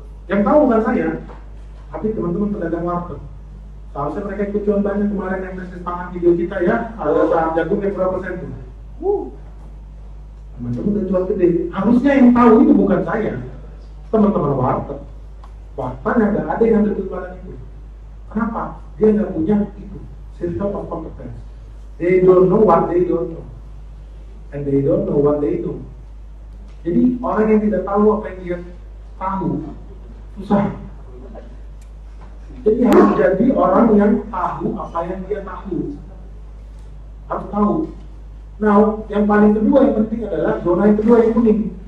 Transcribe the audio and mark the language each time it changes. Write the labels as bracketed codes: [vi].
[id] Yang tahu bukan saya, tapi teman-teman pedagang warteg. Seharusnya mereka ikut cuan banyak kemarin yang krisis pangan video kita ya. Harga saham jagung yang berapa persen tuh? Teman-teman udah cuan gede. Harusnya yang tahu itu bukan saya, teman-teman warteg. Faktanya nggak ada yang ambil kesempatan itu. Kenapa? Dia nggak punya itu circle of competence. [en] They don't know what they don't know, and they don't know what they know. [id] Jadi orang yang tidak tahu apa yang dia tahu susah. Jadi harus jadi orang yang tahu apa yang dia tahu. Harus tahu. Nah, yang paling kedua yang penting adalah zona yang kedua yang kuning.